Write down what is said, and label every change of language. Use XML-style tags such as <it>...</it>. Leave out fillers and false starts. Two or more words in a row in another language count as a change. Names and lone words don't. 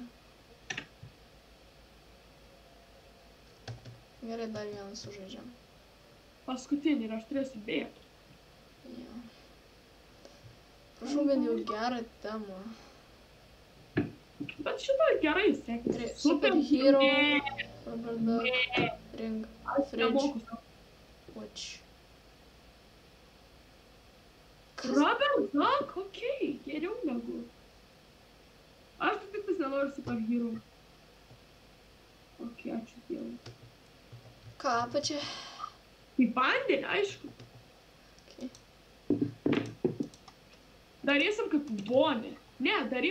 <lt>Gerai, dar vieną sužaidžiam. Paskutinį ir aš turėsiu bėgti. Jo. Prašau bent jau gerą temą. Bet šitą gerai sekėsi.</lt> <en>Superhero, rubber duck, ring, fridge, watch. Rubber duck,</en> <lt>okei, geriau negu. Aš tik nenoriu superhero. Okei, ačiū Dievui. Ką apačia? Į vandenį, aišku. Okay. Darysim kaip vonį. Ne, daryk.</lt>